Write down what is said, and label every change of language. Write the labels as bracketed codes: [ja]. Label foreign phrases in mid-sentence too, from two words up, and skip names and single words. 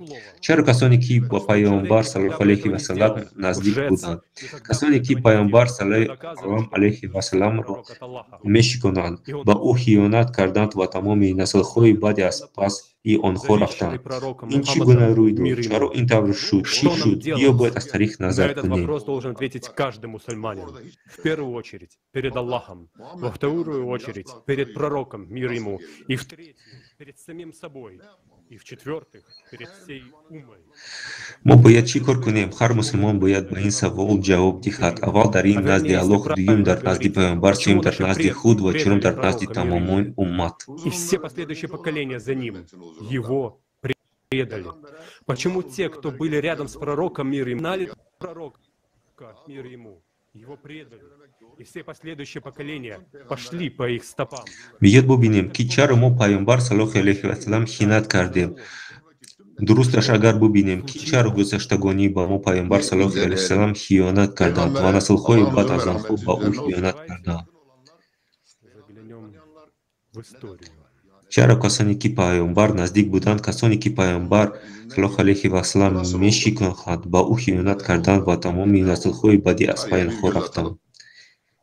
[tg] Чаро касоне, ки ба пайғамбар [ar] صلى الله عليه وسلم [tg] наздик буданд, касоне, ки пайғамбар [ar] صلى الله عليه و [tg] салламро мешиконанд, ба ӯ хиёнат карданд ва тамоми наслҳои баъди аз паси онҳо рафтанд. Ин чӣ гуна рӯй дод? Чаро ин тавр шуд? Чӣ шуд? Биё бояд аз таърих назар кунем. [ru] В первую очередь перед Аллахом, во вторую очередь перед пророком, мир ему, и в-третьих перед самим собой, и в-четвертых перед всей уммой. [tg] Мо бояд чӣ кор кунем? Ҳар мусулмон бояд ба ин савол ҷавоб диҳад. Аввал дар ин назди Аллоҳ, дуюм дар назди пайғамбар, сеюм дар назди худ ва чорум дар назди тамомои уммат. [ru] И все последующие поколения за ним его предали. Почему те, кто были рядом с пророком, мир ему, знали пророка, мир ему, его предали, и все последующие поколения пошли по их стопам. [tg] Биёд бубинем, ки чаро мо пайғамбар [ar] صلى الله عليه وسلم [tg] хиёнат кардем. Дурусташ агар бубинем, ки чаро гузаштагони ба мо пайғамбар [ar] صلى الله عليه وسلم [tg] хиёнат карданд ва наслҳои баъд аз онҳо ба ӯ хиёнат карданд. Чаро касоне, ки пайғамбар наздик буданд, касоне, ки пайғамбар [ar] صلى الله عليه وسلم [tg] мешиконанд, ба ӯ хиёнат карданд ва тамоми наслҳои баъди аз пай онҳо рафтанд.